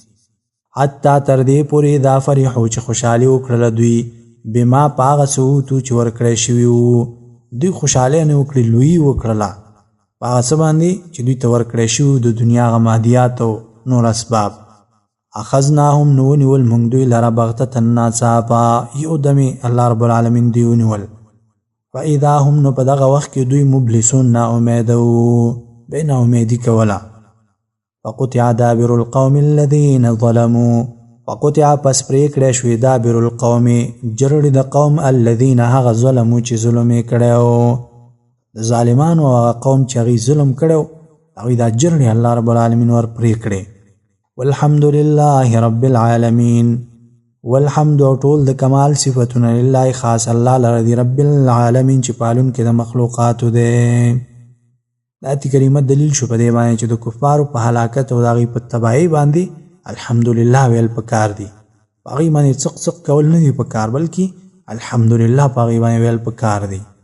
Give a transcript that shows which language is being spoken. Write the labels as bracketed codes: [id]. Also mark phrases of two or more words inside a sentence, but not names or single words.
[ps] حتی تر دې پورې دا فرحو چې خوشحالي وکړله دوی بما په هغه څه اوتو چې ورکړی شوي وو دوی خوشحالي نه وکړي لویي وکړله په هغه څه باندې چې دوی ته ورکړی شوي د دنیا هغه مادیات او نور اسباب. اخذناهم نو ونیول موږ دوی لره بغتة ناڅاپه یو دمې الله رب العالمین دوی ونیول. فاذا هم نو په دغه وخت کې دوی مبلسون ناامیده وو بې ناامیدي کوله. [ar] فقطع دابر القوم الذین ظلموا [ps] فقطع پس پرې کړی شوې [ar] دابر القوم [ps] جرړې د قوم الذین هغه ظلمو چې ظلم یې کړی و د ظالمانو هغه قوم چې هغوی ظلم کړی و هغوی دا جرړې الله رب العالمین ور پرې کړې. [ar] والحمد لله رب العالمین [ps] والحمد او ټول د کمال صفتونه لله خاص الله لره دی [ar] رب العالمین [ps] چې پالونکی د مخلوقاتو دی. د آیت کریمه دلیل شو په دې باندې چې د کفارو په هلاکت او د هغوی په تباهۍ باندې الحمدلله ویل پکار دي په هغوی باندې څق څق کول نه دي پکار بلکې الحمدلله په هغوی باندې ویل پکار دي.